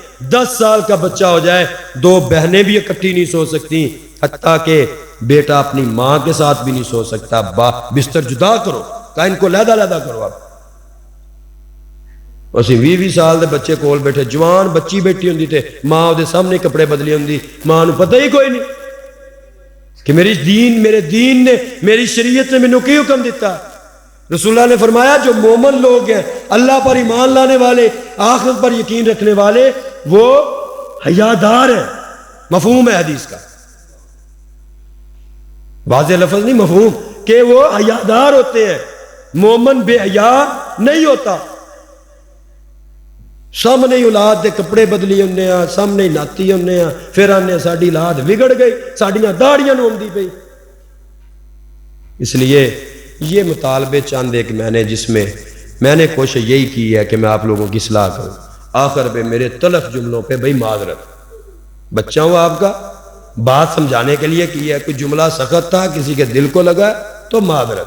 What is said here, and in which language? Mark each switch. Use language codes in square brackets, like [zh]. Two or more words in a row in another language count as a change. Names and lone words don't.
[ur] 10 سال کا بچہ ہو جائے 2 بہنیں بھی اکٹھی نہیں سو سکتی، حتیٰ کہ بیٹا اپنی ماں کے ساتھ بھی نہیں سو سکتا. بستر جدا کرو، کہا ان کو علیحدہ علیحدہ کرو. [pa] آپ اسی 20 سال دے بچے کول بیٹھے، جوان بچی بیٹھی ہوندی تے ماں دے سامنے کپڑے بدلی ہوندی، ماں نو پتہ ہی کوئی نہیں کہ میرے دین نے، میری شریعت نے مینوں کی حکم دیتا. [ur] رسول اللہ نے فرمایا جو مومن لوگ ہیں، اللہ پر ایمان لانے والے، آخرت پر یقین رکھنے والے، وہ حیادار ہیں. مفہوم ہے حدیث کا، واضح لفظ نہیں، مفہوم کہ وہ حیادار ہوتے ہیں. مومن بے حیا نہیں ہوتا. [pa] سامنے ہی اولاد دے کپڑے بدلی ہونے ہیں، سامنے ہی ناتی ہونے ہیں، پھر آنے ساڈی اولاد بگڑ گئی، ساڈیاں داڑیاں نو ہوندی پئی. [ur] اس لیے یہ مطالبے چند ایک جس میں میں نے کوشش یہی کی ہے کہ میں آپ لوگوں کی اصلاح کروں. آخر پہ میرے تلخ جملوں پہ بھائی معذرت، بچہ ہوں آپ کا، بات سمجھانے کے لیے کی ہے، کوئی جملہ سخت تھا کسی کے دل کو لگا تو معذرت.